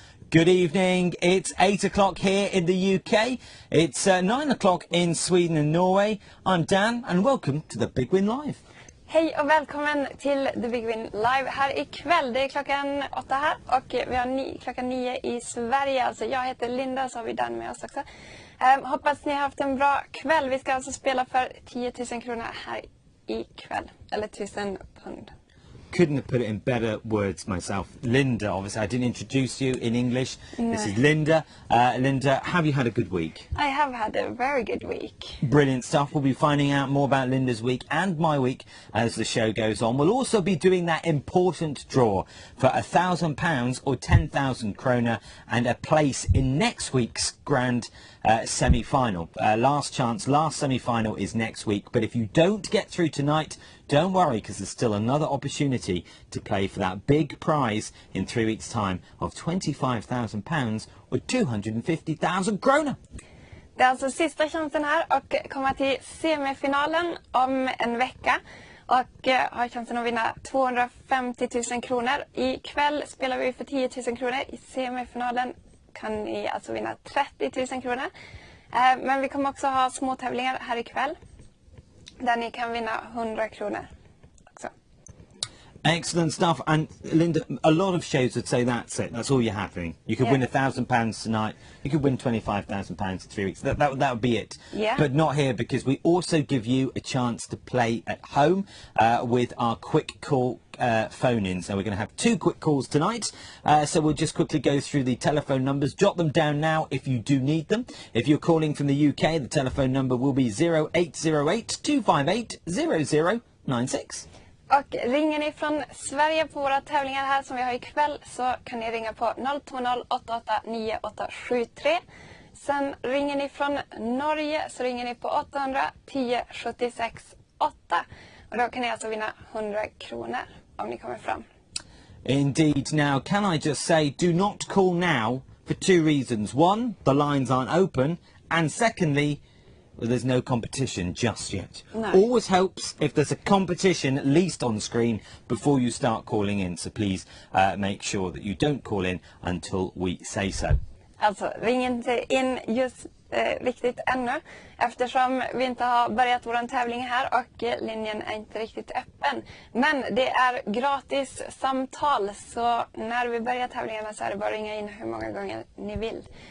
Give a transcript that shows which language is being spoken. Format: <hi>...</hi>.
<en>Good evening, it's 8 o'clock here in the UK, it's 9 o'clock in Sweden and Norway. I'm Dan and welcome to the Big Win Live.</en> <sv>Hej och välkommen till The Big Win Live här ikväll. Det är klockan 8 här och vi har klockan 9 i Sverige. Alltså jag heter Linda, så har vi Dan med oss också. Hoppas ni har haft en bra kväll. Vi ska alltså spela för 10 000 kronor här ikväll. Eller 1000 pund.</sv> <en>Couldn't have put it in better words myself. Linda, obviously I didn't introduce you in English. No. This is Linda. Linda, have you had a good week? I have had a very good week. Brilliant stuff. We'll be finding out more about Linda's week and my week as the show goes on. We'll also be doing that important draw for £1,000 or 10,000 kronor and a place in next week's grand semi-final. Last chance, last semi-final is next week. But if you don't get through tonight, don't worry, because there's still another opportunity to play for that big prize in 3 weeks' time of £25,000 or 250,000 kronor.</en> <sv>Det är alltså sista chansen här och komma till semifinalen om en vecka. Och har chansen att vinna 250 000 kronor. Ikväll spelar vi för 10 000 kronor. I semifinalen kan ni alltså vinna 30 000 kronor. Men vi kommer också ha små tävlingar här ikväll. Där ni kan vinna 100 kronor också.</sv> <en>Excellent stuff. And Linda, a lot of shows would say that's it. That's all you're having. You could win £1,000 tonight. You could win £25,000 in 3 weeks. That would be it. Yeah. But not here, because we also give you a chance to play at home with our quick call phone-ins. Now we're going to have 2 quick calls tonight, so we'll just quickly go through the telephone numbers. Jot them down now if you do need them. If you're calling from the UK, the telephone number will be 0808 258 0096.</en> <sv>Och ringer ni från Sverige på våra tävlingar här som vi har ikväll, så kan ni ringa på 020 88 9873. Sen ringer ni från Norge, så ringer ni på 800 10 76 8. Och då kan ni alltså vinna 100 kronor om ni kommer fram.</sv> <en>Indeed. Now, can I just say, do not call now for 2 reasons. 1, the lines aren't open, and secondly, well, there's no competition just yet. No. Always helps if there's a competition at least on screen before you start calling in. So please make sure that you don't call in until we say so.</en> <sv>Alltså, ring inte in just riktigt ännu, eftersom vi inte har börjat vår tävling här och linjen är inte riktigt öppen. Men det är gratis samtal, så när vi börjar tävlingarna så är det bara att ringa in hur många gånger ni vill.</sv>